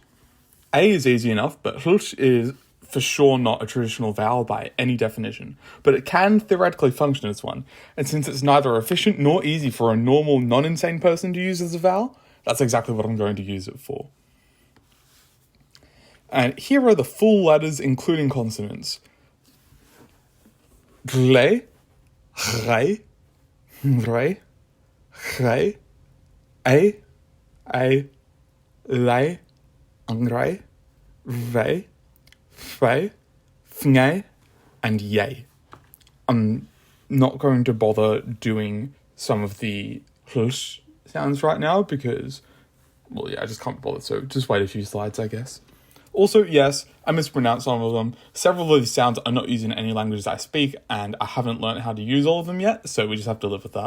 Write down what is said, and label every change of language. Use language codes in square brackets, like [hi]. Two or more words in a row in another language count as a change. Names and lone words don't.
[en] A is easy enough, but hlsh is for sure not a traditional vowel by any definition, but it can theoretically function as one, and since it's neither efficient nor easy for a normal, non-insane person to use as a vowel, that's exactly what I'm going to use it for. And here are the full letters, including consonants. Gle, re, re, re, a, le, angre, re, fe, fnge, and yay. I'm not going to bother doing some of the hlsh sounds right now because, well, yeah, I just can't bother, so just wait a few slides, I guess. Also, yes, I mispronounced some of them. Several of these sounds are not used in any languages I speak, and I haven't learned how to use all of them yet, so we just have to live with that.